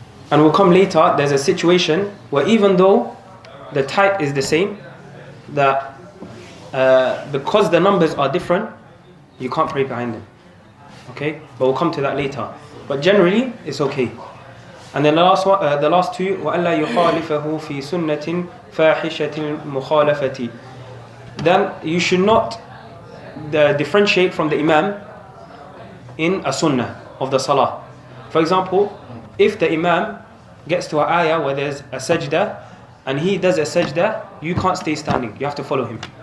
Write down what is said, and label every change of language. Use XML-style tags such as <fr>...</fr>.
<en>And we'll come later, there's a situation where even though the type is the same, that because the numbers are different, you can't pray behind them. Okay? But we'll come to that later. But generally, it's okay. And then the last two,</en> <ar>وَأَلَّا يُخَالِفَهُ فِي سُنَّةٍ فَاحِشَةٍ مُخَالَفَةٍ.</ar> <en>Then you should not differentiate from the Imam in a sunnah of the salah. For example, if the Imam gets to an ayah where there's a sajda and he does a sajda, you can't stay standing, you have to follow him.</en>